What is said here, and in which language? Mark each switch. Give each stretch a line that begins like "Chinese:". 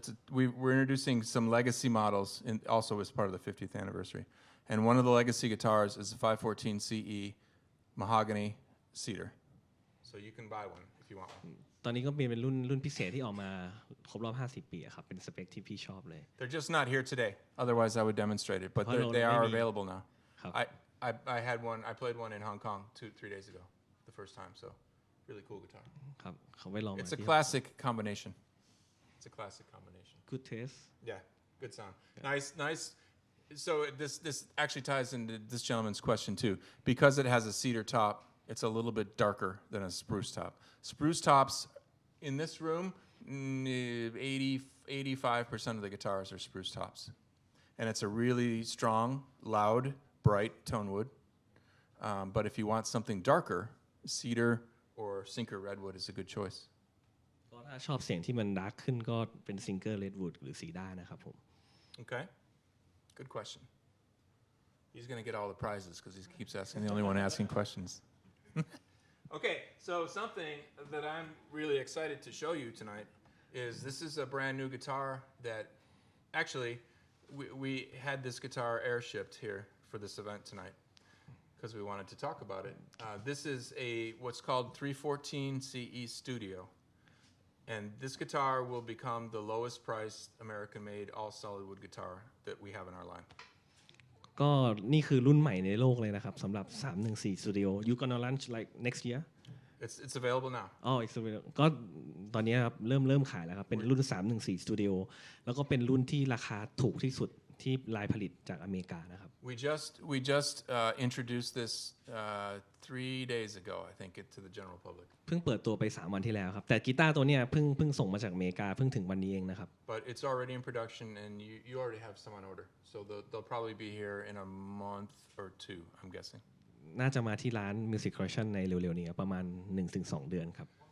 English: We're introducing some legacy models also as part of the 50th anniversary. And one of the legacy guitars is the 514 CE mahogany cedar. So you can buy one if you want one.
Thai: ตอนนี้ก็เป็นรุ่นพิเศษที่ออกมาครบรอบ 50 ปีอะครับเป็นสเปคที่พี่ชอบเลย
English: They're just not here today. Otherwise, I would demonstrate it. But they are available now. I had one. I played one in Hong Kong 2-3 days ago, the first time. So, really cool guitar.
Thai: ครับเขาไว้ลอง
English: It's a classic combination. It's a classic combination. good taste Yeah, good sound. Nice. So this actually ties into this gentleman's question too. Because it has a cedar top, it's a little bit darker than a spruce top. Spruce tops in this room, 85% of the guitars are spruce tops. And it's a really strong, loud, bright tone wood. But if you want something darker, cedar or sinker redwood is a good choice.
Thai: ก็ถ้าชอบเสียงที่มันดาร์กขึ้นก็เป็นซิงเกิลเรดวูดหรือซีด้านะครับผม
English: Okay, good question. He's going to get all the prizes because he keeps asking, the only one asking questions. Okay, so something that I'm really excited to show you tonight is this is a brand new guitar that actually we had this guitar air-shipped here for this event tonight because we wanted to talk about it. This is what's called 314 CE Studio. And this guitar will become the lowest priced American-made all solid wood guitar that we have in our line.
Thai: ก็นี่คือรุ่นใหม่ในโลกเลยนะครับสำหรับ314 Studio
English: you gonna launch like next year It's available now. it's available
Thai: ก็ตอนนี้ครับเริ่มขายแล้วครับเป็นรุ่น314 Studio แล้วก็เป็นรุ่นที่ราคาถูกที่สุดที่รายผลิตจากอเมริกานะครับ
English: We just introduced this 3 days ago, I think, to the general public.
Thai: เพิ่งเปิดตัวไป3 วันที่แล้วครับแต่กีตาร์ตัวเนี้ยเพิ่งส่งมาจากอเมริกาเพิ่งถึงวันนี้เองนะครับ
English: But it's already in production, and you already have some on order. So they'll probably be here in a month or two, I'm guessing.
Thai: น่าจะมาที่ร้าน Music Collection ในเร็วๆนี้ประมาณ 1-2 เดือนครับ